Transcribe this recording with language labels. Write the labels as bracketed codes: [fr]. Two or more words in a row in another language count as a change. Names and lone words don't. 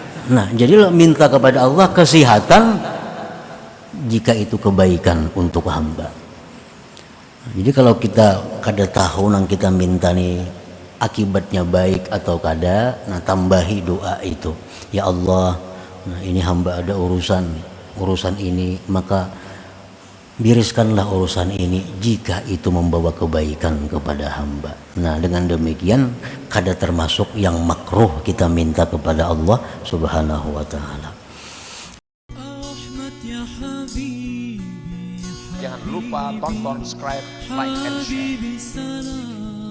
[id] Nah, jadi minta kepada Allah kesehatan jika itu kebaikan untuk hamba. Jadi kalau kita kada tahu nang kita minta nih akibatnya baik atau kada, nah tambahi doa itu. Ya Allah, nah ini hamba ada urusan ini, maka biriskanlah urusan ini jika itu membawa kebaikan kepada hamba. Nah dengan demikian kada termasuk yang makruh kita minta kepada Allah [ar] سبحانه وتعالى. [id] Jangan lupa tonton, subscribe, [en] like, and share.